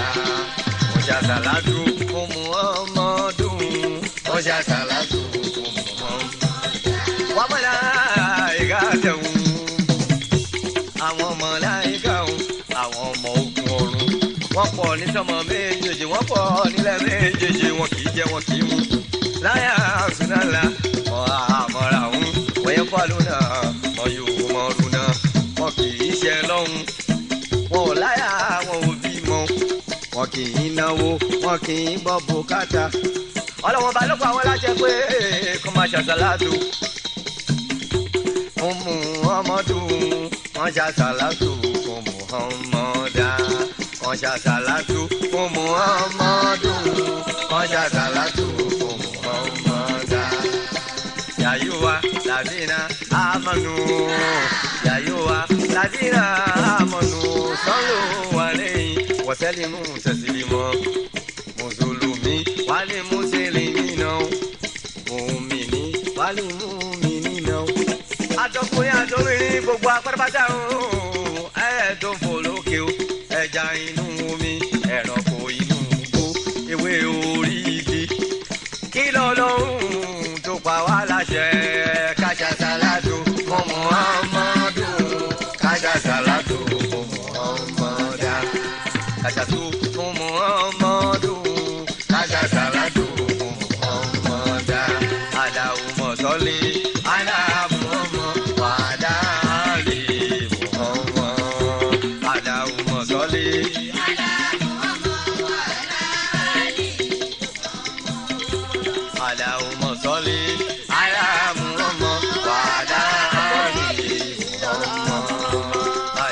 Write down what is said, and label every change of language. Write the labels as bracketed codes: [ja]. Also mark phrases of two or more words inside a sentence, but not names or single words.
[yo] Salatu fún Muhammadu, ọjà salatu fún Muhammadu. [ar] وملائكته, [yo] àwọn màláíkà àwọn ọmọ ogun ọ̀run. Wọ́n pọ̀ ní sánmà méjèèjì, wọ́n pọ̀ nílẹ̀ méjèèjì, wọn kì í jẹ, wọn kì í mu. [ar] لا يعصون الله ما أمرهم ويفعلون ما يؤمرون. [yo] Wọn kì í ṣe lọ́hùn, wọn ò láyà, wọn ò bímọ. Wọn kì í náwó, wọn kì í gbọ́ bùkátà. Ọlọ́wọ́n bá lọ́pọ̀ àwọn láṣẹ pé kó máa ṣàṣàlátù fún Muhammadu wọ́n ṣàṣàlátù fún Muhammada wọ́n ṣàṣàlátù fún Muhammadu wọ́n ṣàṣàlátù fún Muhammada. [ar] يا أيها الذين آمنوا يا أيها الذين آمنوا صلوا عليه وسلموا تسليما. [yo] Mùsùlùmí wálé mùsùlùmí mùmìnì wálé mùmìnì náà. Àtọkùnrin àtọbìnrin gbogbo apátápátá ẹ̀ẹ́dọ̀ fò lókè o ẹja inú omi ẹranko inú igbó ewé orí igi. Kí lọ́lọ́run tó pa wá láṣẹ ká ṣàṣàlátù fún Muhammadu ká ṣàṣàlátù fún Muhammada ká ṣàṣàlátù fún Muhammadu ká ṣàṣàlátù fún Muhammada. [ar] اللهم صل على محمد وعلى آل محمد. اللهم صل على محمد وعلى آل محمد. اللهم صل على محمد وعلى آل محمد.